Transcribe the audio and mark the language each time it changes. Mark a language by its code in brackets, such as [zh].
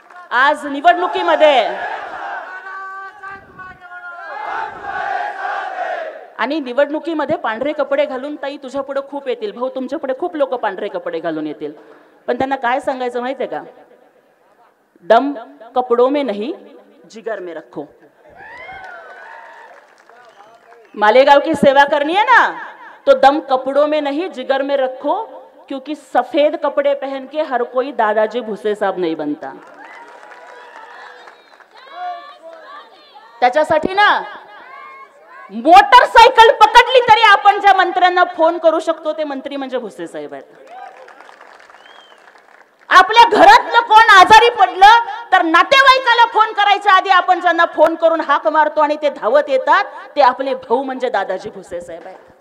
[mr] आज निवडणुकीमध्ये आणि निवडणुकीमध्ये पांढरे कपडे घालून ताई तुझ्या पुढे खूप येतील, भाऊ तुमच्या पुढे खूप लोक पांढरे कपडे घालून येतील, पण त्यांना काय सांगायचं माहितीये का? [hi] दम कपड़ों में नहीं जिगर में रखो. मालेगांव की सेवा करनी है ना, तो दम कपड़ों में नहीं जिगर में रखो, क्योंकि सफेद कपड़े पहन के हर कोई दादाजी भुसे साहब नहीं बनता. [mr] त्याच्यासाठी ना मोटरसायकल पकडली तरी आपण ज्या मंत्र्यांना फोन करू शकतो ते मंत्री म्हणजे भुसे साहेब आहेत. आपल्या घरातलं कोण आजारी पडलं तर नातेवाईकाला फोन करायच्या आधी आपण ज्यांना फोन करून हाक मारतो आणि ते धावत येतात ते आपले भाऊ म्हणजे दादाजी भुसे साहेब आहेत.